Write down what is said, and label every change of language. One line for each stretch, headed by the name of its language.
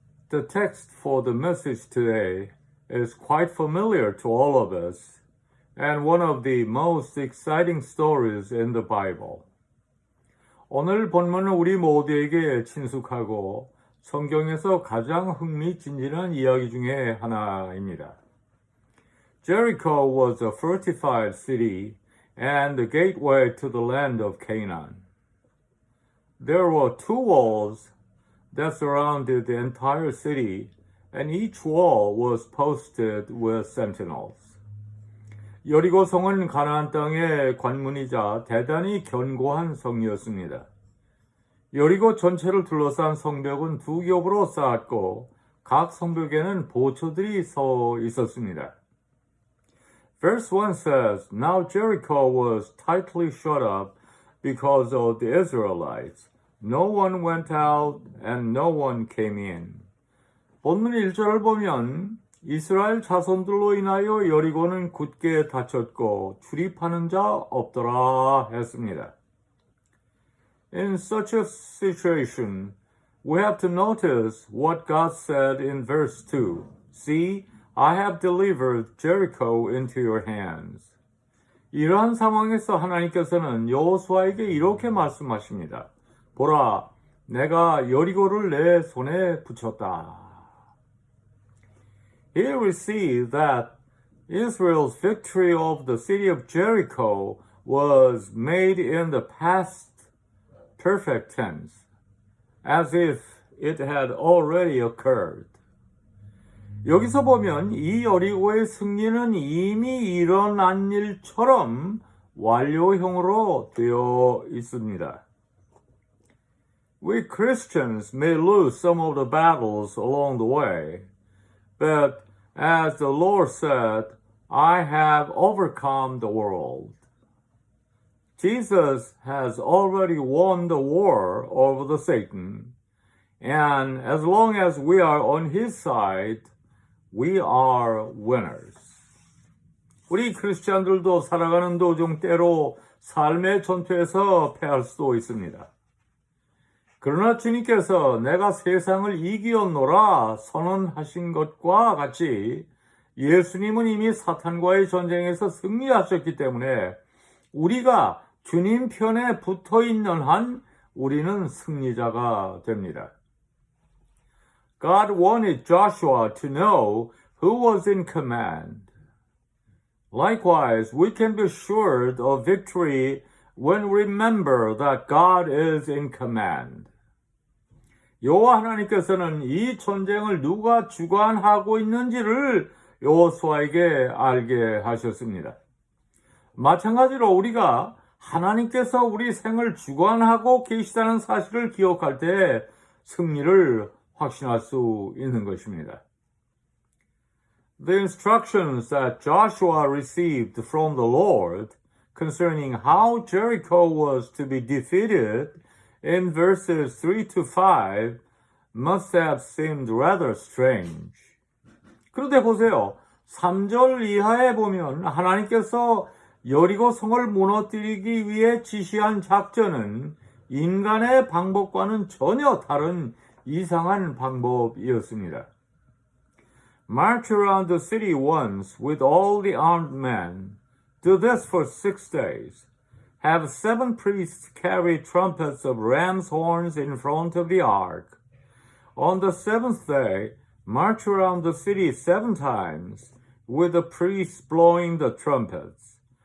English: The text for the message today is quite familiar to all of us and one of the most exciting stories in the Bible.
Korean: 오늘 본문은 우리 모두에게 친숙하고 성경에서 가장 흥미진진한 이야기 중에 하나입니다.
English: Jericho was a fortified city and the gateway to the land of Canaan. There were 2 walls that surrounded the entire city, and each wall was posted with sentinels.
Korean: 여리고 성은 가나안 땅의 관문이자 대단히 견고한 성이었습니다. 여리고 전체를 둘러싼 성벽은 2 겹으로 쌓았고 각 성벽에는 보초들이 서 있었습니다.
English: Verse 1 says, Now Jericho was tightly shut up because of the Israelites. No one went out and no one came in.
Korean: 본문 1절을 보면 이스라엘 자손들로 인하여 여리고는 굳게 닫혔고 출입하는 자 없더라 했습니다.
English: In such a situation, we have to notice what God said in verse 2. See, I have delivered Jericho into your hands.
Korean: 이러한 상황에서 하나님께서는 여호수아에게 이렇게 말씀하십니다. 보라, 내가 여리고를 내 손에 붙였다.
English: Here we see that Israel's victory over the city of Jericho was made in the past perfect tense, as if it had already occurred.
Korean: 여기서 보면 이 여리고의 승리는 이미 일어난 일처럼 완료형으로 되어 있습니다.
English: We Christians may lose some of the battles along the way, but as the Lord said, I have overcome the world. Jesus has already won the war over the Satan, and as long as we are on his side, we are winners.
Korean: 우리 크리스찬들도 살아가는 도중 때로 삶의 전투에서 패할 수도 있습니다. 그러나 주님께서 내가 세상을 이기었노라 선언하신 것과 같이 예수님은 이미 사탄과의 전쟁에서 승리하셨기 때문에 우리가 주님 편에 붙어 있는 한 우리는 승리자가 됩니다.
English: God wanted Joshua to know who was in command. Likewise, we can be assured of victory when we remember that God is in command.
Korean: 여호와 하나님께서는 이 전쟁을 누가 주관하고 있는지를 여호수아에게 알게 하셨습니다. 마찬가지로 우리가 하나님께서 우리 생을 주관하고 계시다는 사실을 기억할 때 승리를 확신할 수 있는 것입니다.
English: The instructions that Joshua received from the Lord concerning how Jericho was to be defeated in verses 3 to 5 must have seemed rather strange.
Korean: 그런데 보세요. 3절 이하에 보면 하나님께서 여리고 성을 무너뜨리기 위해 지시한 작전은 인간의 방법과는 전혀 다른 이상한 방법이었습니다.
English: March around the city once with all the armed men. Do this for 6 days. Have 7 priests carry trumpets of ram's horns in front of the ark. On the 7th day, march around the city 7 times, with the priests blowing the trumpets.